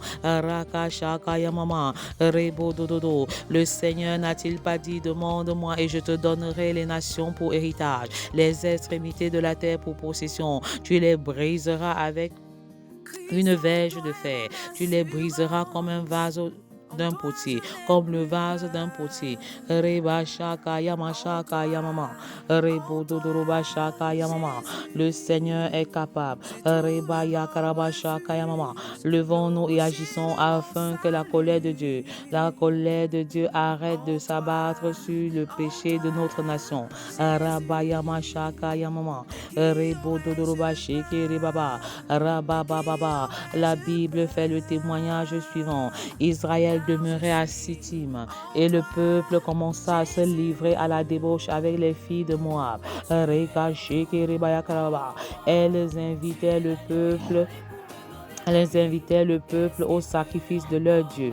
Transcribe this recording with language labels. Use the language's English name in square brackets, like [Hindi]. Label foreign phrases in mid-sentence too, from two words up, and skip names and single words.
[French] Raka shaka yamama. Rebo dododo. Le Seigneur n'a-t-il pas dit, demande-moi et je te donnerai les nations pour héritage, les extrémités de la terre pour possession. Tu les briseras avec une verge de fer. Tu les briseras comme un vase d'un potier, comme le vase d'un potier. Reba shaka yama shaka yamama. Rebo dodoroba shaka yamama. Le Seigneur est capable. Reba yakaraba shaka yamama. Levons-nous et agissons afin que la colère de Dieu arrête de s'abattre sur le péché de notre nation. Raba yama shaka yamama. Rebo dodoroba sheke rebaba. Raba baba. La Bible fait le témoignage suivant. Israël demeurait à Sittim et le peuple commença à se livrer à la débauche avec les filles de Moab. Elles invitaient le peuple au sacrifice de leur Dieu.